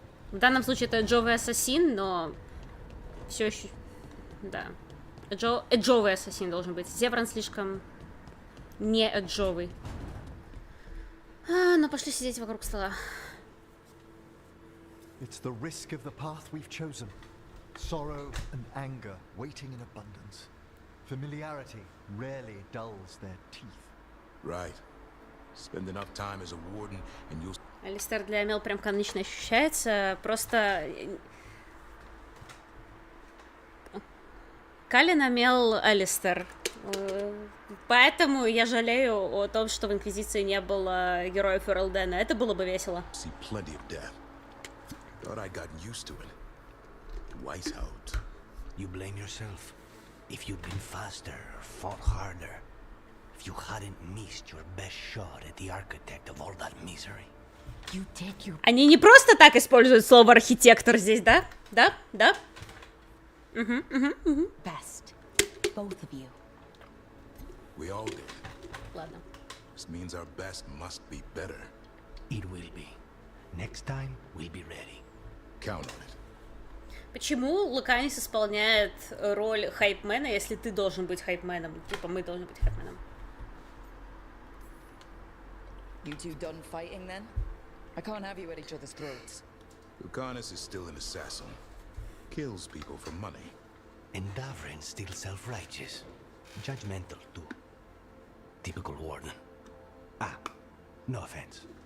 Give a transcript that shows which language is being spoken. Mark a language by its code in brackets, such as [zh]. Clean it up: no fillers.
[ru] В данном случае это эджовый ассасин, но все еще... Да. Эджовый ассасин должен быть. Зевран слишком не эджовый. Ну, пошли сидеть вокруг стола. [en] It's the risk of the path we've chosen. Sorrow and anger waiting in abundance. Familiarity rarely dulls their teeth. Right. Spend enough time as a warden and you'll... [ru] Алистер для Амел прям канонично ощущается. Просто... Калин Амел Алистер. Поэтому я жалею о том, что в Инквизиции не было героев Эрлдена. Это было бы весело. [en] See plenty of death. Thought I got used to it. Weishaupt. You blame yourself. If you'd been faster or fought harder. If you hadn't missed your best shot at the architect of all that misery. You did your... [ru] Они не просто так используют слово архитектор здесь, да? Да? Да? [en] Best. Both of you. We all did. [ru] Ладно. [en] This means our best must be better. It will be. Next time, we'll be ready. Count on it. [ru] Почему Луканис исполняет роль хайпмена, если ты должен быть хайпменом? Типа, мы должны быть хайпменом. [en] You two done fighting then? I can't have you at each other's throats. Lucanus is still an assassin. Kills people for money. And Davrin's still self-righteous. Judgmental, too. Typical warden. Ah, no offense.